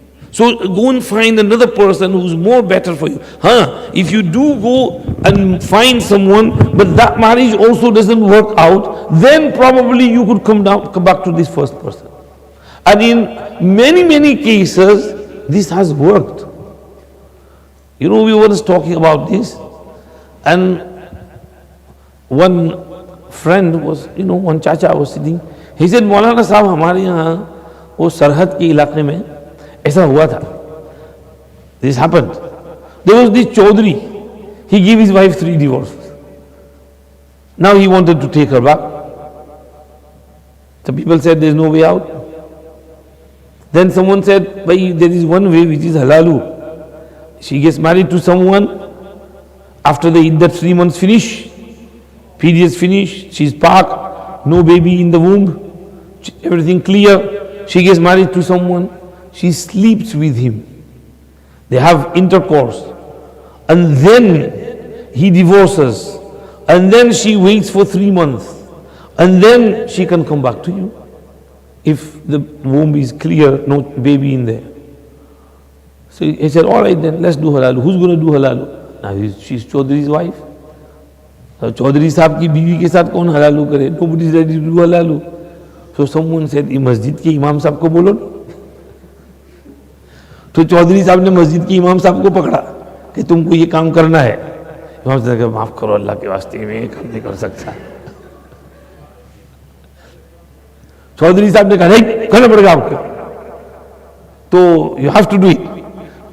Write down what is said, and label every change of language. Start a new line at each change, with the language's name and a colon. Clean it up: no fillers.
English: So go and find another person who's more better for you. If you do go and find someone, but that marriage also doesn't work out, then probably you could come back to this first person. And in many cases, this has worked. You know, we were just talking about this, and one friend was, one chacha was sitting. He said,
Urdu: Maulana Sahab, हमारे यहाँ वो सरहद के इलाके में ऐसा हुआ था.
English: This happened. There was this Chaudhry. He gave his wife 3 divorces. Now he wanted to take her back. The people said there is no way out. Then someone said, there is one way which is halalu. She gets married to someone. After the iddat 3 months finish, periods finish, she's parked, no baby in the womb, everything clear. She gets married to someone. She sleeps with him. They have intercourse. And then he divorces. And then she waits for 3 months. And then she can come back to you. If the womb is clear, no baby in there. So he said, all right then, let's do halalu. Who's going to do halalu? Now she's Chaudhry's wife.
Urdu: So Chaudhry Sahab ki biwi ke saath kaun halalu kare?
English: Nobody is ready to do halalu. So someone said,
Urdu: masjid ke imam sahab ko bolo. تو چودھری صاحب نے مسجد کی امام صاحب کو پکڑا کہ تم کو یہ کام کرنا ہے. امام صاحب نے کہا معاف کرو اللہ کے واسطے میں یہ کام نہیں کر سکتا. چودھری صاحب نے کہا نہیں کرنا پڑے گا آپ کو, تو
English: You have to do it.